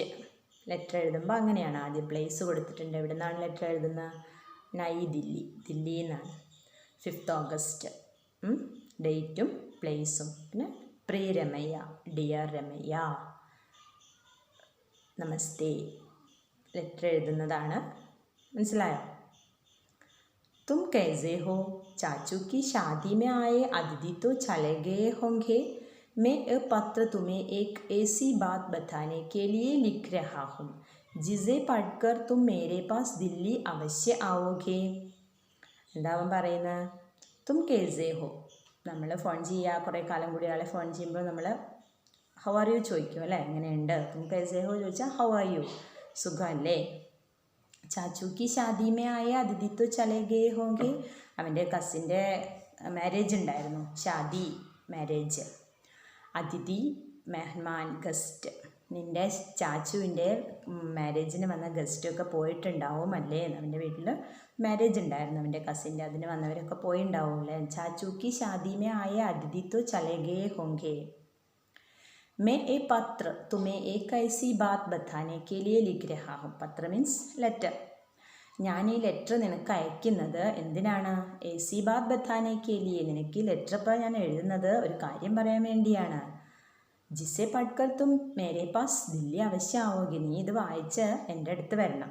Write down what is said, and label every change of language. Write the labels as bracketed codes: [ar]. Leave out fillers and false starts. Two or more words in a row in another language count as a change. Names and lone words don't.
[ml] ലെറ്റർ എഴുതുമ്പോൾ അങ്ങനെയാണ്. ആദ്യം പ്ലേസ് കൊടുത്തിട്ടുണ്ട്. എവിടെ നിന്നാണ് ലെറ്റർ എഴുതുന്നത്? നൈ ദില്ലി, ദില്ലിയിൽ നിന്നാണ്. 5th ഓഗസ്റ്റ്. ഡേറ്റും പ്ലേസും. പിന്നെ പ്രിയ രമയ്യ, ഡിയർ രമയ്യ. നമസ്തേ ലെറ്റർ എഴുതുന്നതാണ്. മനസ്സിലായോ? [hi] तुम कैसे हो? चाचू की शादी में आए अतिथि तो चले गए होंगे. मैं ये पत्र तुम्हें एक ऐसी बात बताने के लिए लिख रहा हूँ जिसे पढ़कर तुम मेरे पास दिल्ली अवश्य आओगे. [ml] എന്താ അവൻ പറയുന്നത്? [hi] तुम कैसे हो. [ml] നമ്മൾ ഫോൺ ചെയ്യുക, കുറേ കാലം കൂടി ഒരാളെ ഫോൺ ചെയ്യുമ്പോൾ നമ്മൾ [en] how are you [ml] ചോദിക്കും അല്ലേ? എങ്ങനെയുണ്ട്? [hi] तुम कैसे हो [ml] ചോദിച്ചാൽ [en] how are you, [ml] സുഖമല്ലേ? [hi] चाचू की शादी में आए अतिथि तो चले गए होंगे. [ml] അവൻ്റെ കസിൻ്റെ മാരേജ് ഉണ്ടായിരുന്നു. ഷാദി, മാരേജ്. അതിഥി, മെഹ്മാൻ, ഗസ്റ്റ്. നിൻ്റെ ചാച്ചുവിൻ്റെ മാരേജിന് വന്ന ഗസ്റ്റൊക്കെ പോയിട്ടുണ്ടാവും അല്ലേ? അവൻ്റെ വീട്ടിൽ മാരേജ് ഉണ്ടായിരുന്നു അവൻ്റെ കസിൻ്റെ. അതിന് വന്നവരൊക്കെ പോയിട്ടുണ്ടാവും അല്ലേ? [hi] चाचू की शादी में आए अतिथि तो चले गए होंगे. मैं ये पत्र तुम्हें एक ऐसी बात बताने के लिए लिख रहा हूँ. [en] patra means letter. [ml] ഞാൻ ഈ ലെറ്റർ നിനക്ക് അയക്കുന്നത് എന്തിനാണ്? [hi] ऐसी बात बताने के लिए. [ml] നിനക്ക് ഈ ലെറ്റർ ഇപ്പോൾ ഞാൻ എഴുതുന്നത് ഒരു കാര്യം പറയാൻ വേണ്ടിയാണ്. [hi] जिसे पढ़कर तुम मेरे पास दिल्ली अवश्य आओगे. [ml] നീ ഇത് വായിച്ച് എൻ്റെ അടുത്ത് വരണം.